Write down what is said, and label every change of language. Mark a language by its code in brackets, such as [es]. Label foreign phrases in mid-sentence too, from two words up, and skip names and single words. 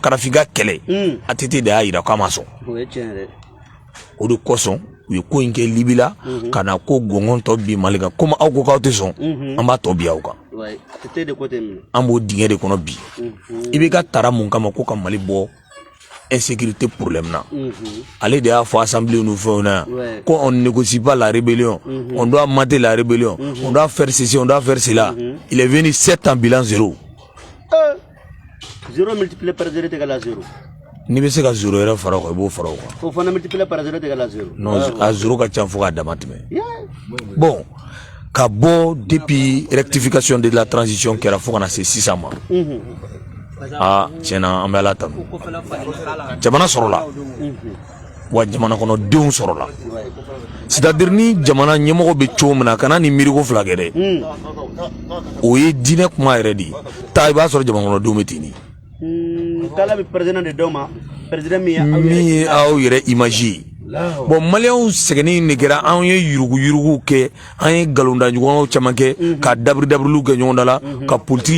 [bm] Kadhafi ka kɛlɛ ATT de y'a yira k'a ma sɔn o de kosɔn u ye ko in kɛ Libye la ka na ko gɔngɔn tɔ bi Mali kan komi aw ko k'aw tɛ sɔn an b'a tɔ bi aw kan an b'o dingɛ de kɔnɔ bi i bɛ ka tara mun kama ko ka Mali bɔ [fr] insécurité problème [bm] na ale de y'a fɔ [fr] assemblée nous [bm] fɛnw na ko [fr] on négocie pas la rébellion on doit mater la rébellion on doit faire ceci on doit faire cela il est venu 7 ans bilan 0 0 multiplié par 0 égale à 0 [bm] ni bɛ se ka 0 yɛrɛ fara o kan i b'o fara o kan o fana [fr] multiplié par 0 égale à 0 [bm] non a 0 ka ca fo k'a dama tɛmɛ bon ka bɔ [fr] depuis rectification de la transition [bm] kɛra fo kana se sisan ma tiɲɛna an bɛ Ala tanu jamana sɔrɔla wa jamana kɔnɔ denw sɔrɔla c'est-à-dire ni jamana ɲɛmɔgɔ bɛ cogo min na kana ni miiriko fila kɛ dɛ o ye diinɛ kuma yɛrɛ de ye taa i b'a sɔrɔ jamana kɔnɔ denw bɛ ten de kala bɛ président de dɔw ma président min ye aw yɛrɛ image ye bon maliyɛnw sɛgɛnni de kɛra an ye yurugu-yurugu kɛ an ye nkalonda ɲɔgɔnw caman kɛ ka dabiri-dabiriw kɛ ɲɔgɔn da la ka politiki